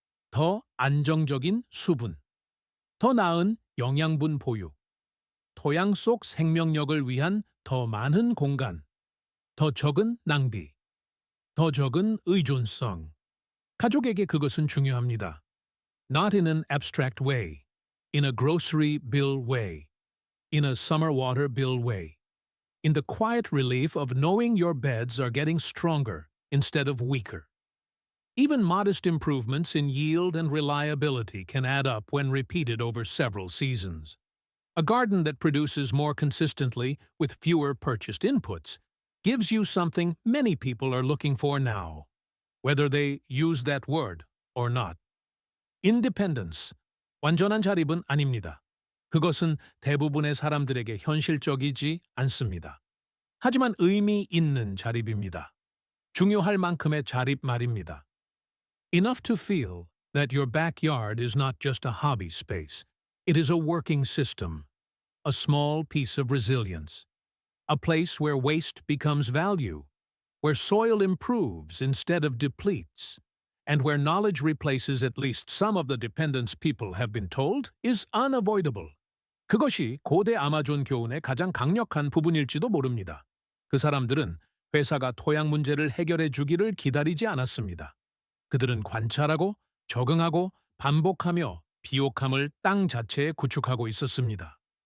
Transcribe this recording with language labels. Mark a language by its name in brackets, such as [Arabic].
[Korean] 더 안정적인 수분, 더 나은 영양분 보유, 토양 속 생명력을 위한 더 많은 공간, 더 적은 낭비, 더 적은 의존성. 가족에게 그것은 중요합니다. [English] Not in an abstract way, in a grocery bill way, in a summer water bill way, in the quiet relief of knowing your beds are getting stronger instead of weaker. Even modest improvements in yield and reliability can add up when repeated over several seasons. A garden that produces more consistently with fewer purchased inputs gives you something many people are looking for now, whether they use that word or not. Independence. [Korean] 완전한 자립은 아닙니다. 그것은 대부분의 사람들에게 현실적이지 않습니다. 하지만 의미 있는 자립입니다. 중요할 만큼의 자립 말입니다. [English] Enough to feel that your backyard is not just a hobby space. It is a working system, a small piece of resilience, a place where waste becomes value, where soil improves instead of depletes, and where knowledge replaces at least some of the dependence people have been told is unavoidable. [Korean] 그것이 고대 아마존 교훈의 가장 강력한 부분일지도 모릅니다. 그 사람들은 회사가 토양 문제를 해결해 주기를 기다리지 않았습니다. 그들은 관찰하고 적응하고 반복하며 비옥함을 땅 자체에 구축하고 있었습니다.